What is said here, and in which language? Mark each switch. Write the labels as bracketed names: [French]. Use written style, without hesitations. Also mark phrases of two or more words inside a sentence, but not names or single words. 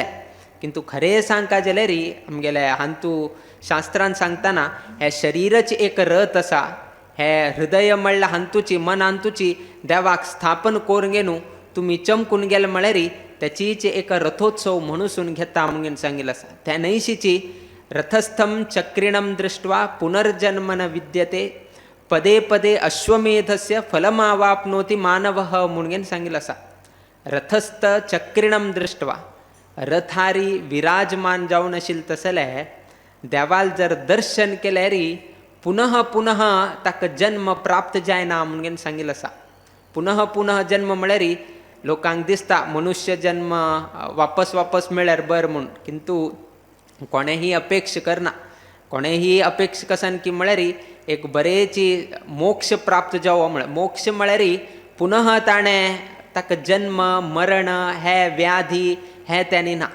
[Konkani] किंतु खरें सांगता जाल्यार आमगेले हांतू शास्त्रान सांगतना हे शरीराची एक रथ आसा. हे हृदय म्हणल्यार हांतूची मन हांतूची देवाक स्थापन करून घेवन तुम्ही चमकून गेले म्हळ्यार त्याचीच एक रथोत्सव म्हणून घेता म्हणून सांगिल्लो आसा. त्या नैशीची [Sanskrit] रथस्थम चक्रिणम दृष्ट्वा पुनर्जन्म न विद्यते पदे पदे अश्वमेधस्य फलमावाप्नोति मानवः [Konkani] म्हणून सांगिल्लो आसा. [Sanskrit] रथस्थ चक्रिणम दृष्ट्वा [Konkani] रथारी विराजमान जावन आशिल्ले तसले देवाल जर दर्शन केल्यार पुनः पुनः ताका जन्म प्राप्त जायना म्हणून सांगिल्लो आसा. पुनः पुनः जन्म म्हळ्यार लोकांक दिसता मनुष्य जन्म वापस वापस मेळ्यार बरं म्हणून. किंतु कोणेही अपेक्ष करना. कोणेही अपेक्ष कसन की म्हळ्यार एक बरेची मोक्ष प्राप्त जावो म्हळ्यार मोक्ष म्हळ्यार पुनः ताणें ताका जन्म मरण हे व्याधी हे त्यांनी ना.